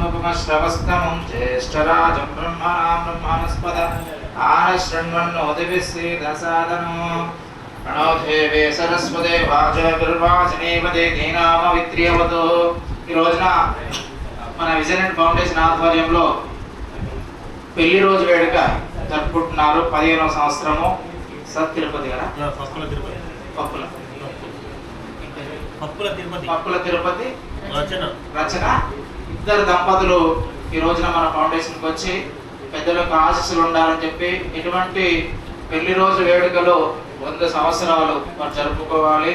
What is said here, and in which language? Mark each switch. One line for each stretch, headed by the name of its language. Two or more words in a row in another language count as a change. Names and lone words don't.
Sanskrit: श्रवस्तमं ज्येष्ठराजं ब्रह्मणां ब्रह्मणस्पद आनशृण्वन्नोतिभिः सीदसादनो प्रणो देवे सरस्वते वाचभिर्वाचनेपदे दीनामवित्र्यवतो।
Telugu: ఈ రోజున మన విజన్ అండ్ ఫౌండేషన్ ఆధ్వర్యంలో పెళ్లి రోజు వేడుక జరుపుకుంటున్నారు. 15వ సంవత్సరము సత్ తిరుపతి కదా, పప్పుల తిరుపతి రచన ఇద్దరు దంపతులు ఈ రోజున మన ఫౌండేషన్కి వచ్చి పెద్దలకు ఆశీస్సులు ఉండాలని చెప్పి ఇటువంటి పెళ్లి రోజు వేడుకలు 100 సంవత్సరాలు మనం జరుపుకోవాలి.